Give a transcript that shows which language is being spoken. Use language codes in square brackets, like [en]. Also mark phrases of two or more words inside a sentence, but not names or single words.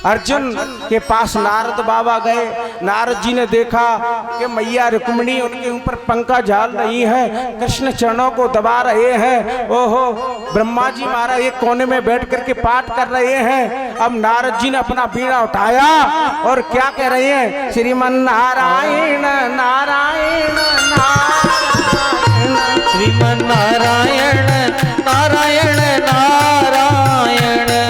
[hi] अर्जुन के पास नारद बाबा गए। नारद जी ने देखा कि मैया रुक्मिणी उनके ऊपर पंखा झाल रही है, कृष्ण चरणों को दबा रहे हैं। ओहो, ब्रह्मा जी महाराज एक कोने में बैठ करके पाठ कर रहे हैं। अब नारद जी ने अपना बीड़ा उठाया और क्या कह रहे हैं, श्रीमन नारायण नारायण नारायण, श्रीमन नारायण नारायण नारायण,